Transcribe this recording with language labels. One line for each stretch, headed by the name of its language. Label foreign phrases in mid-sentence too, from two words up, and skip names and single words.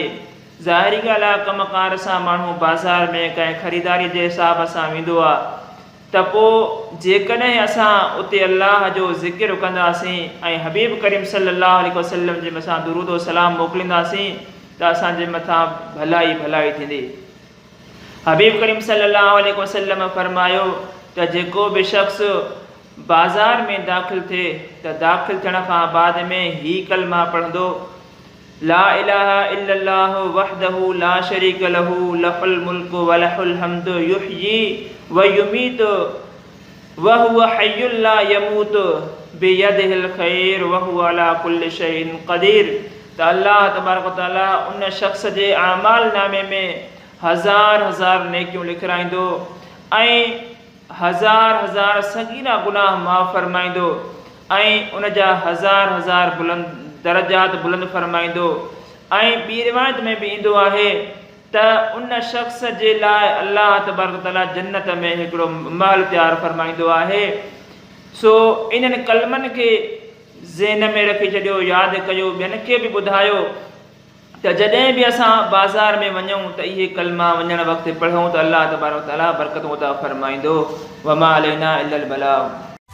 Sindhi: ज़ाहिरी ॻाल्हि आहे, कमकार सां माण्हू बाज़ार में कंहिं ख़रीदारी जे हिसाब सां वेंदो आहे, त पोइ जेकॾहिं असां उते अल्लाह जो ज़िक्र कंदासीं ऐं हबीब करीम
Arabic: صلى الله عليه وسلم
Sindhi: जे मथां दुरूद व सलाम मोकिलींदासीं त असांजे मथां भलाई भलाई थींदी। हबीब करीम
Arabic: صلى الله عليه وسلم
Sindhi: फरमायो त जेको बि शख़्स बाज़ार में दाख़िल थिए त दाख़िल थियण खां बाद में ही कलमा पढ़ंदो,
Arabic: لا إله إلا الله وحده لا شريك له له الملك وله الحمد يحيي ويميت وهو حي لا يموت بيده الخير وهو على كل شيء قدير.
Sindhi: त
Arabic: الله تبارك وتعالى
Sindhi: उन शख़्स जे आमाल नामे में हज़ार हज़ार नेकियूं लिखाईंदो ऐं हज़ार हज़ार सगीरा गुनाह माफ़ फरमाईंदो ऐं उन जा हज़ार हज़ार बुलंद दरजात बुलंद फरमाईंदो। ऐं ॿी रिवायत में बि ईंदो आहे त उन शख़्स जे लाइ
Arabic: الله تبارك وتعالى
Sindhi: जन्नत में हिकिड़ो महल तयारु फरमाईंदो आहे। सो इन्हनि कलमनि खे ज़हन में रखी छॾियो, यादि कयो, ॿियनि खे बि ॿुधायो त जॾहिं बि असां बाज़ार में वञूं त इहे कलमा वञण वक़्तु पढ़ूं त
Arabic: الله تبارك وتعالى
Sindhi: बरकतूं अता फरमाईंदो।
Arabic: وما علينا إلا البلاغ.